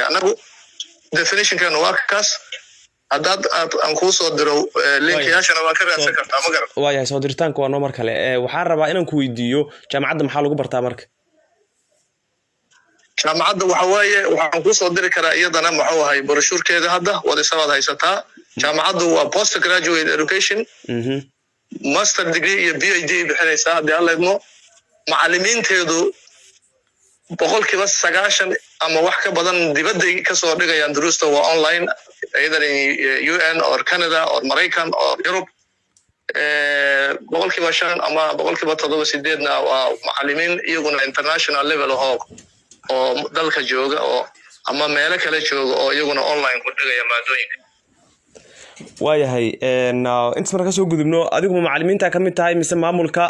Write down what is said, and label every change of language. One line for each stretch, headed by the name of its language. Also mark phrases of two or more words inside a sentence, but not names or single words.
Somali: anagu definition-kan waa kaas. haddaad aan kuu soo diro linkayaashana waa ka raadsan kartaa. ma garan. waayahay, soo diritaanka waa noo mar kale. waxaan rabaa inaan ku weydiiyo jaamacadda maxaa lagu bartaa marka? jaamacadda waxa waaye waxaan kuu soo diri karaa iyadana muxuu ahay broshuurkeeda hadda wadisabaad haysataa. jaamacaddu waa
English: post graduate education, master degree
Somali: iyo PhD bixinaysaa haddii alla idmo. macallimiinteedu 90% ama wax ka badan dibadday ka soo dhigayaan duruusta waa online,
English: either in UN or Canada or Maraykan or Europe.
Somali: 5% ama 7% waa macallimiin iyaguna
English: international level
Somali: oo dalka jooga oo ama meelo kale jooga oo iyaguna online ku dhigaya maadooyinka. waayahay inta marka soo gudubno, adigu ma macallimiinta ka mid tahay mise maamulka?